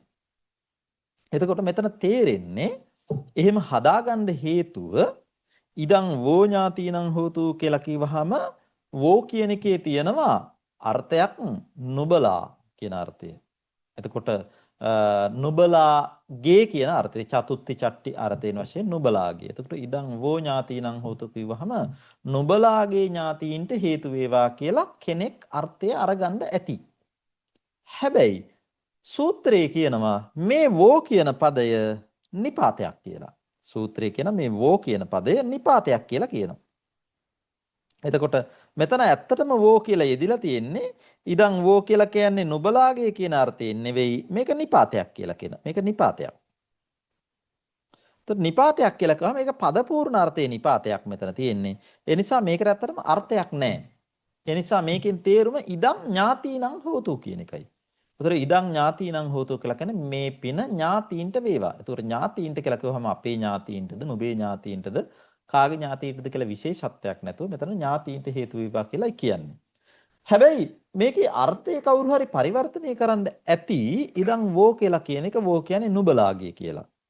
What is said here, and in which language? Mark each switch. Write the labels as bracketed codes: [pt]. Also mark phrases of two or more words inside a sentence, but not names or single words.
[si] එතකොට මෙතන තේරෙන්නේ එහෙම හදාගන්න හේතුව [pi] ඉදං වෝ ඥාතීනං හෝතු [si] කියලා කිව්වහම වෝ කියන එකේ තියෙනවා අර්ථයක් නුබලා කියන අර්ථය. එතකොට නුබලාගේ කියන අර්ථය චතුත්ති චට්ටි අර්ථයෙන් වශයෙන් නුබලාගේ. එතකොට [pi] ඉදං වෝ ඥාතිනං හෝතු [si] කිව්වහම නුබලාගේ ඥාතීන්ට හේතු වේවා කියලා කෙනෙක් අර්ථය අරගන්න ඇති. හැබැයි සූත්‍රයේ කියනවා මේ වෝ කියන පදය නිපාතයක් කියලා. සූත්‍රයේ කියන මේ වෝ කියන පදය නිපාතයක් කියලා කියනවා. එතකොට මෙතන ඇත්තටම වෝ කියලා යෙදිලා තියෙන්නේ [pi] ඉදං වෝ [si] කියලා කියන්නේ නුබලාගේ කියන අර්ථයෙන් නෙවෙයි මේක නිපාතයක් කියලා කියන. මේක නිපාතයක්. එතකොට නිපාතයක් කියලා කිව්වම මේක පද පූර්ණ අර්ථයේ නිපාතයක් මෙතන තියෙන්නේ. ඒ නිසා මේකට ඇත්තටම අර්ථයක් නැහැ. ඒ නිසා මේකෙන් තේරුම [pi] ඉදං ඥාතිනං හෝතු [si] කියන එකයි. ඒතර [pi] ඉදං ඥාතිනං හෝතු [si] කියලා කියන්නේ මේ පින ඥාතීන්ට වේවා. ඒතර ඥාතීන්ට කියලා කිව්වම අපේ ඥාතීන්ටද නුඹේ ඥාතීන්ටද කාගේ ඥාතීන්ටද කියලා විශේෂත්වයක් නැතුව මෙතන ඥාතීන්ට හේතු වේවා කියලා කියන්නේ. හැබැයි මේකේ අර්ථය කවුරු හරි පරිවර්තනය කරන්න ඇති [pi] ඉදං වෝ [si] කියලා කියන එක වෝ කියන්නේ නුඹලාගේ කියලා.